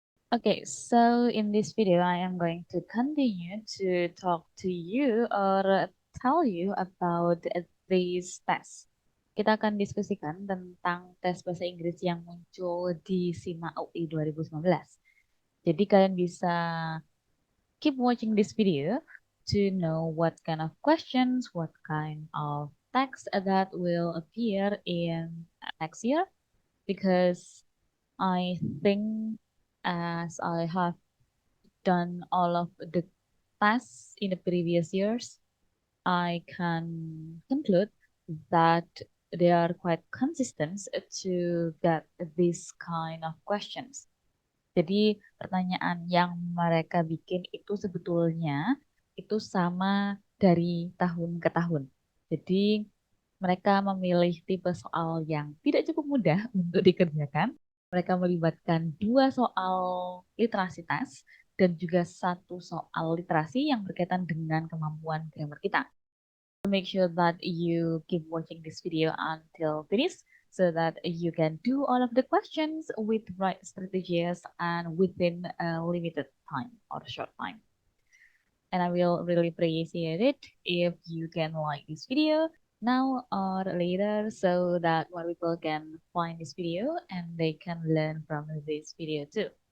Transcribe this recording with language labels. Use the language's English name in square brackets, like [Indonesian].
[English] Okay, so in this video, I am going to continue to talk to you or tell you about these tests. [Indonesian] Kita akan diskusikan tentang tes bahasa Inggris yang muncul di SIMA UI 2019. Jadi kalian bisa [English] keep watching this video to know what kind of questions, what kind of text that will appear in next year, because I think as I have done all of the tasks in the previous years, I can conclude that they are quite consistent to get this kind of questions. [Indonesian] Jadi pertanyaan yang mereka bikin itu sebetulnya itu sama dari tahun ke tahun. Jadi mereka memilih tipe soal yang tidak cukup mudah untuk dikerjakan. Mereka melibatkan dua soal literasi tes dan juga satu soal literasi yang berkaitan dengan kemampuan grammar kita. [English] So make sure that you keep watching this video until finish so that you can do all of the questions with right strategies and within a limited time or short time. And I will really appreciate it if you can like this video now or later so that more people can find this video and they can learn from this video too.